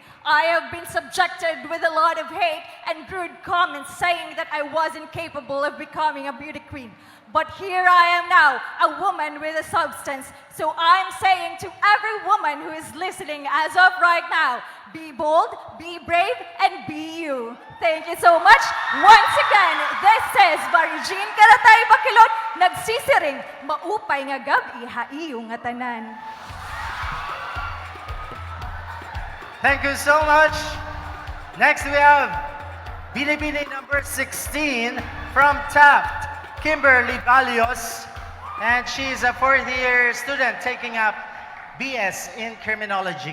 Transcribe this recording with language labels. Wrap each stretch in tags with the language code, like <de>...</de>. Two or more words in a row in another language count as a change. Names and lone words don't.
<en>I have been subjected with a lot of hate and rude comments saying that I wasn't capable of becoming a beauty queen. But here I am now, a woman with a substance. So I'm saying to every woman who is listening as of right now, be bold, be brave, and be you. Thank you so much. Once again, this is Barijin Karatay Bacilod,</en> <war>nagsisiring, maupay nga gabi, haiyo nga tanan.</war> <en>Thank you so much. Next we have Binibining number 16 from Taft, Kimberly Balios, and she's a fourth-year student taking up BS in Criminology.</en>